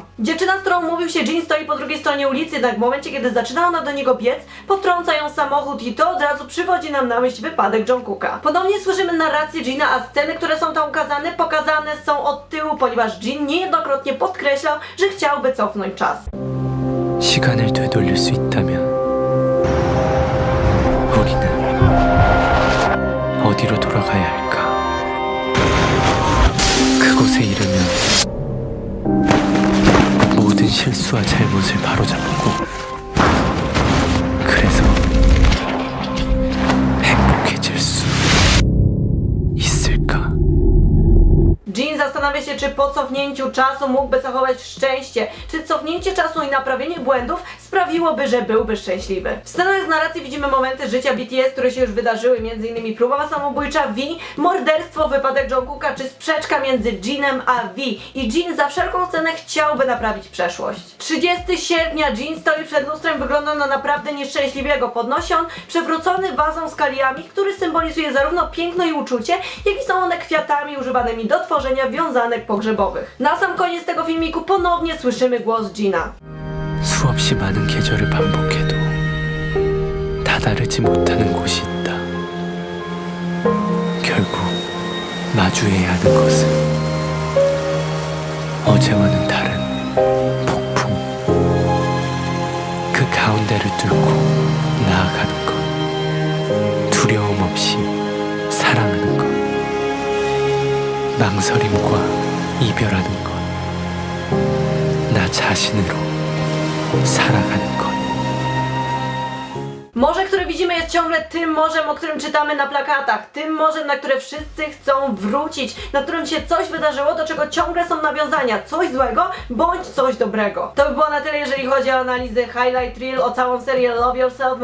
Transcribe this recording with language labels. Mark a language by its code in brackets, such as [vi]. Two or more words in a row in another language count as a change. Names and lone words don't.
[pl] Dziewczyna, z którą umówił się Jin, stoi po drugiej stronie ulicy, jednak w momencie, kiedy zaczyna ona do niego biec, potrąca ją samochód i to od razu przywodzi nam na myśl wypadek Jungkooka. Ponownie słyszymy narrację Jina, a sceny, które są tam pokazane są od tyłu, ponieważ Jin niejednokrotnie podkreślał, że chciałby cofnąć czas. [ko] 시간을 되돌릴 수 있다면 우리는 어디로 돌아가야 할까? 그곳에 이르면 모든 실수와 잘못을 바로잡고 그래서 행복해질 수 [pl] zastanawia się, czy po cofnięciu czasu mógłby zachować szczęście, czy cofnięcie czasu i naprawienie błędów sprawiłoby, że byłby szczęśliwy. W scenach z narracji widzimy momenty życia BTS, które się już wydarzyły, m.in. próba samobójcza V, morderstwo, wypadek Jungkooka, czy sprzeczka między Jinem a V. I Jin za wszelką cenę chciałby naprawić przeszłość. 30 sierpnia Jin stoi przed lustrem, wygląda na naprawdę nieszczęśliwego. Podnosi on przewrócony wazą z kaliami, który symbolizuje zarówno piękno i uczucie, jak i są one kwiatami używanymi do tworzenia wiązanek pogrzebowych. Na sam koniec tego filmiku ponownie słyszymy głos Jina. [ko] 수없이 많은 계절을 반복해도 다다르지 못하는 곳이 있다. 결국 마주해야 하는 것은 어제와는 다른 폭풍. 그 가운데를 뚫고 나아가는 것. 두려움 없이 사랑하는 것. 망설임과 이별하는 것. 나 자신으로 살아가는 것. [pl] Morze, które widzimy, jest ciągle tym morzem, o którym czytamy na plakatach. Tym morzem, na które wszyscy chcą wrócić, na którym się coś wydarzyło, do czego ciągle są nawiązania. Coś złego, bądź coś dobrego. To by było na tyle, jeżeli chodzi o analizę Highlight Reel, o całą serię Love Yourself.